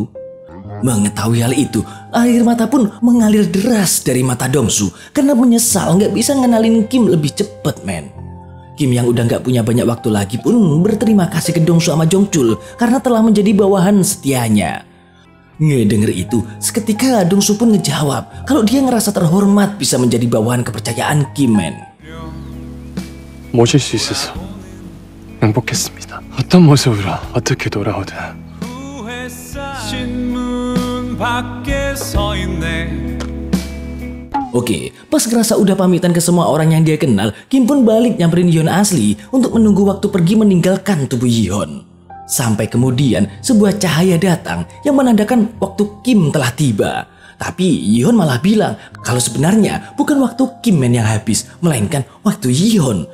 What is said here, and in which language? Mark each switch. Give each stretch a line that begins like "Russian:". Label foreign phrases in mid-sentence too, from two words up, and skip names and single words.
Indonesian: Mengetahui hal itu, air mata pun mengalir deras dari mata Dongsu karena menyesal nggak bisa ngenalin Kim lebih cepet men. Kim yang udah nggak punya banyak waktu lagi pun berterima kasih ke Dongsu sama Jongjul karena telah menjadi bawahan setianya. Ngedenger itu, seketika Dongsu pun ngejawab kalau dia ngerasa terhormat bisa menjadi bawahan kepercayaan Kim men.
Korean: 모실 수 있어서 행복했습니다. 어떤 모습으로 어떻게 돌아오든. 신문 밖에 서 있네.
Indonesian: Oke, pas ngerasa udah pamitan ke semua orang yang dia kenal, Kim pun balik nyamperin Yeon asli untuk menunggu waktu pergi meninggalkan tubuh Yeon. Sampai kemudian sebuah cahaya datang yang menandakan waktu Kim telah tiba. Tapi Yeon malah bilang kalau sebenarnya bukan waktu Kim men yang habis, melainkan waktu Yeon.